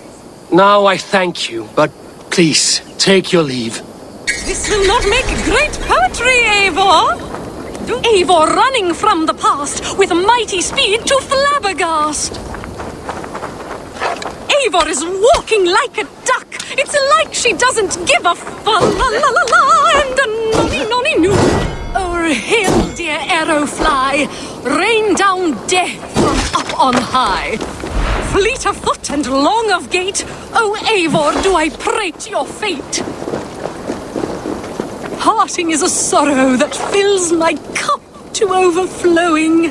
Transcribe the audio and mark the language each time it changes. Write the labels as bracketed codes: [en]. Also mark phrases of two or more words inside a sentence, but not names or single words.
[en] Now I thank you, but please, take your leave. This will not make great poetry, Eivor. Eivor running from the past with mighty speed to flabbergast. Eivor is walking like a duck. It's like she doesn't give a fa-la-la-la-la and a nonny-nonny-noo. O'er hill, dear arrow fly, rain down death from up on high. Fleet of foot and long of gait, O Eivor, do I prate your fate. Parting is a sorrow that fills my cup to overflowing.